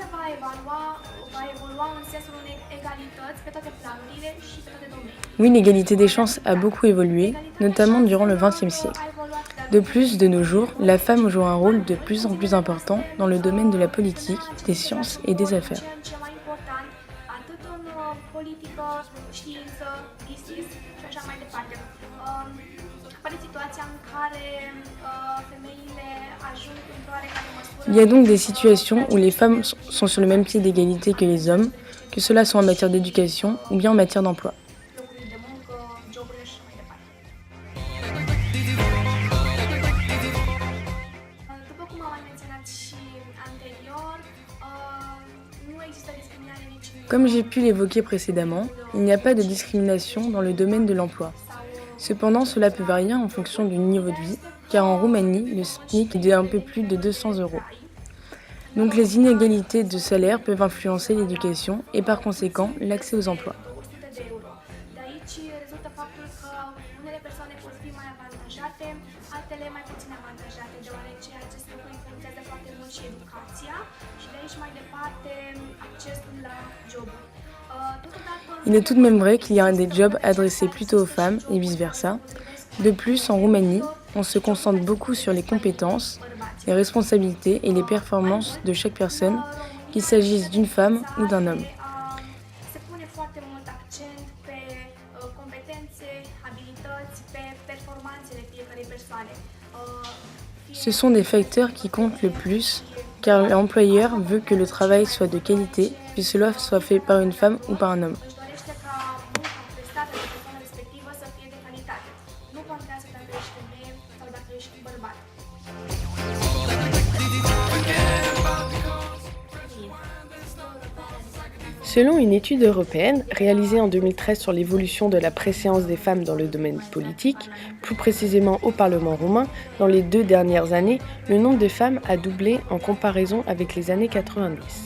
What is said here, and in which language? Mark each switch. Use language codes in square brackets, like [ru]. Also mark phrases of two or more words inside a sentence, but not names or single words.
[ro] evolua în sensul unei egalități pe toate planurile și pe toate domeniile. [fr] Oui, l'égalité des chances a beaucoup évolué, notamment durant le XXe siècle. De plus, de nos jours, la femme joue un rôle de plus en plus important dans le domaine de la politique, des sciences et des affaires. [ro] Ce mai important, atât în politică, știință, business și așa mai departe. Apare situația în care femeile ajung într-o oarecare măsură. [fr] Il y a donc des situations où les femmes sont sur le même pied d'égalité que les hommes, que cela soit en matière d'éducation ou bien en matière d'emploi. [ro] Locuri de muncă, joburi și așa mai departe. După cum am mai menționat și anterior, nu există discriminare nici în [fr] Comme j'ai pu l'évoquer précédemment, il n'y a pas de discrimination dans le domaine de l'emploi. Cependant, cela peut varier en fonction du niveau de vie, car en Roumanie, le SMIC est d'un peu plus de 200 €. Donc les inégalités de salaire peuvent influencer l'éducation et par conséquent l'accès aux emplois. [ro] 100 de euro. De aici rezultă faptul că unele persoane pot fi mai avantajate, altele mai puțin avantajate, deoarece acest lucru influențează foarte mult și educația și de aici mai departe accesul la joburi. [fr] Il est tout de même vrai qu'il y a des jobs adressés plutôt aux femmes et vice-versa. De plus, en Roumanie, on se concentre beaucoup sur les compétences, les responsabilités et les performances de chaque personne, qu'il s'agisse d'une femme ou d'un homme. [ro] Se pune foarte mult accent pe competențe, abilități, pe performanțele fiecarei persoane. [fr] Ce sont des facteurs qui comptent le plus, car l'employeur veut que le travail soit de qualité, que cela soit fait par une femme ou par un homme. [ro] Își dorește ca munca prestată de persoana respectivă să fie de calitate. Nu contează dacă ești femeie sau dacă ești bărbat. [fr] Selon une étude européenne réalisée en 2013 sur l'évolution de la préséance des femmes dans le domaine politique, plus précisément au Parlement roumain, dans les 2 dernières années, le nombre de femmes a doublé en comparaison avec les années 90.